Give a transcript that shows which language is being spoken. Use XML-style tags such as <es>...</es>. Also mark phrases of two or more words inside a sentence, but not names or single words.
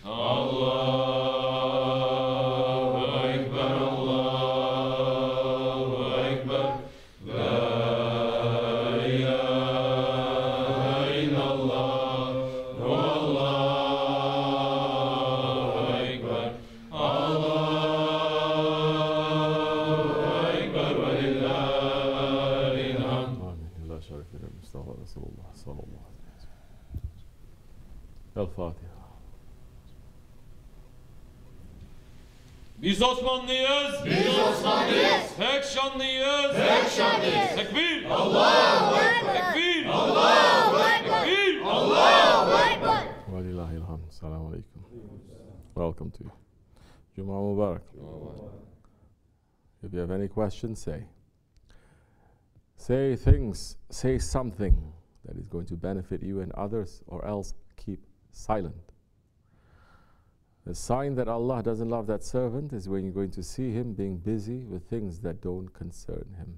<ar>الله أكبر الله أكبر لا إله إلا الله والله أكبر الله أكبر ولله الحمد. آمين. لا شريك له المصطفى رسول الله صلى الله عليه وسلم. الفاتحة.</ar> <tr>Biz Osmanlıyız. Biz Osmanlıyız. Tek şanlıyız. Tek şanlıyız. Tekbir.</tr> <ar>الله أكبر.</ar> <tr>Tekbir.</tr> <ar>الله أكبر.</ar> <tr>Tekbir.</tr> <ar>الله أكبر. Walillahilhamd. السلام عليكم.</ar> <en>Welcome to you.</en> <ar>جمعة مبارك.</ar> <en>If you have any questions, say. Say things, say something that is going to benefit you and others, or else keep silent. The sign that Allah doesn't love that servant is when you're going to see him being busy with things that don't concern him.</en>